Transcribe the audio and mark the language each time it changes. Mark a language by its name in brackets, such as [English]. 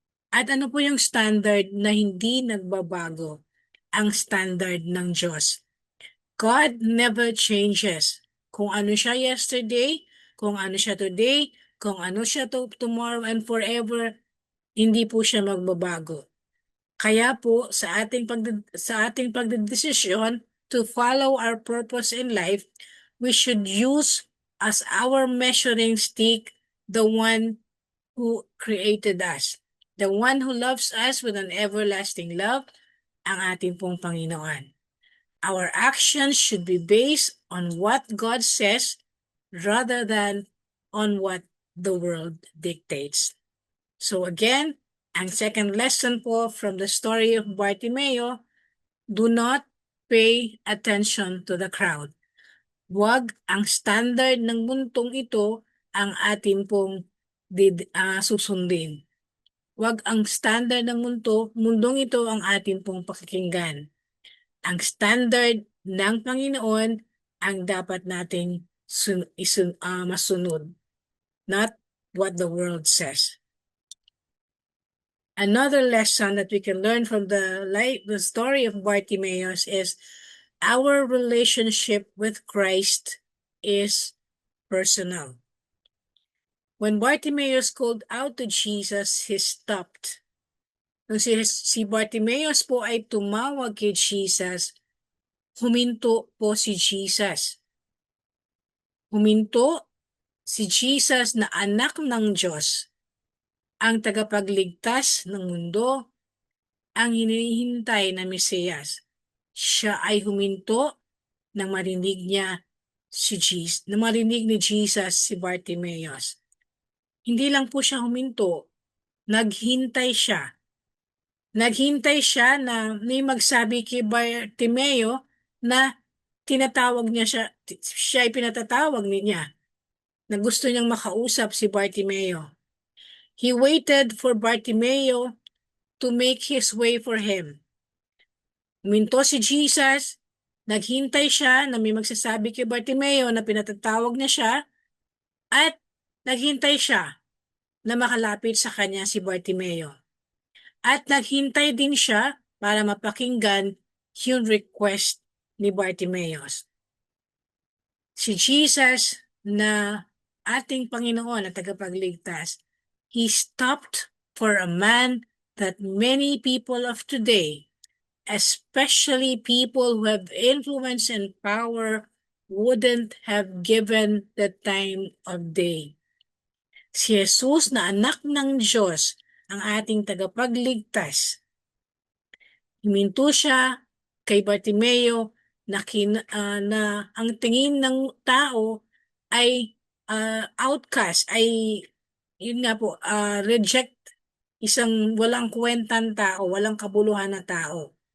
[Filipino] At ano po yung standard na hindi nagbabago? Ang standard ng Diyos. [English] God never changes. [Filipino] Kung ano siya yesterday, kung ano siya today, kung ano siya [English] tomorrow and forever, [Filipino] hindi po siya magbabago. Kaya po sa ating pagdedesisyon [English] to follow our purpose in life, we should use as our measuring stick the one who created us, the one who loves us with an everlasting love, [Filipino] ang ating pong Panginoon. [English] Our actions should be based on what God says rather than on what the world dictates. So again, ang second lesson po from the story of Bartimeo, do not pay attention to the crowd. [Filipino] Huwag ang standard ng mundong ito ang atin pong susundin. Huwag ang standard ng mundong ito ang atin pong pakikinggan. Ang standard ng Panginoon ang dapat nating masunod. Not [English] what the world says. Another lesson that we can learn from the story of Bartimaeus is our relationship with Christ is personal. When Bartimaeus called out to Jesus, he stopped. [Filipino] Nung si Bartimaeus po ay tumawag kay Jesus, huminto po si Jesus. Huminto si Jesus na anak ng Diyos, ang tagapagligtas ng mundo, ang hinihintay na Mesiyas. Siya ay huminto nang marinig niya nang marinig ni Jesus si Bartimaeus. Hindi lang po siya huminto, naghintay siya. Naghintay siya na may magsabi kay Bartimeo na tinatawag niya siya ay pinatatawag niya, na gusto niyang makausap si Bartimeo. [English] He waited for Bartimeo to make his way for him. [Filipino] Huminto si Jesus, naghintay siya na may magsasabi kay Bartimeo na pinatatawag niya siya, at naghintay siya na makalapit sa kanya si Bartimeo. At naghintay din siya para mapakinggan yung request ni Bartimaeus. Si Jesus na ating Panginoon at tagapagligtas, [English] He stopped for a man that many people of today, especially people who have influence and power, wouldn't have given the time of day. [Filipino] Si Jesus na anak ng Diyos, ang ating tagapagligtas, huminto siya kay Bartimeo na ang tingin ng tao ay outcast, ay yun nga po, reject, isang walang kwentang tao, walang kabuluhan na tao.